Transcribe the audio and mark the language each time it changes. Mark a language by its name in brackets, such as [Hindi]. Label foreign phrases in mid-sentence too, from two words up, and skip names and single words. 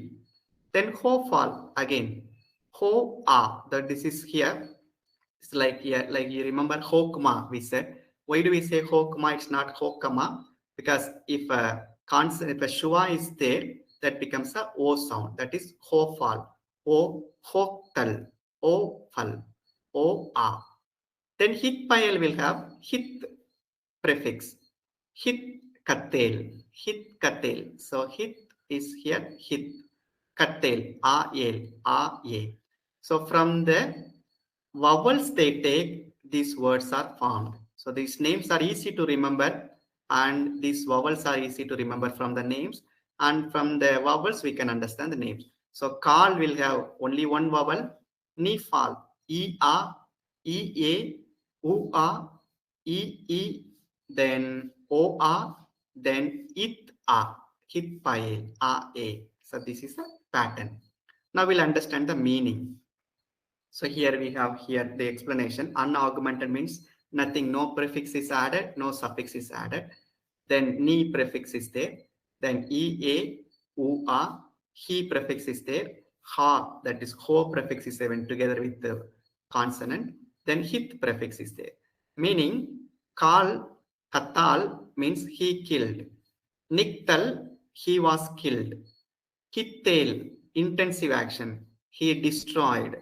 [English] Then ho fall again, ho a. That this is here. It's like here, like you remember hokma. We said, why do we say hokma? It's not hokama, because if a consonant, if a shua is there, that becomes a o sound. That is ho fall, o hoktal, o fal, o a. Then hit payal will have hit prefix, hit katel, hit katel. So hit is here, hit katel, a. So from the vowels they take, these words are formed. So these names are easy to remember, and these vowels are easy to remember from the names, and from the vowels we can understand the names. So call will have only one vowel, nifal, e-a, e-a, u-a, e-e, then o-a, then it-a, hit-paye, a-a. So this is a pattern. Now we'll understand the meaning. So here we have here the explanation. Unaugmented means nothing, no prefix is added, no suffix is added. Then ni prefix is there. Then ea, ua, he prefix is there. Ha, that is ho prefix is there when together with the consonant. Then hit prefix is there. Meaning, kal, katal means he killed. Niktal, he was killed. Kittel, intensive action, he destroyed.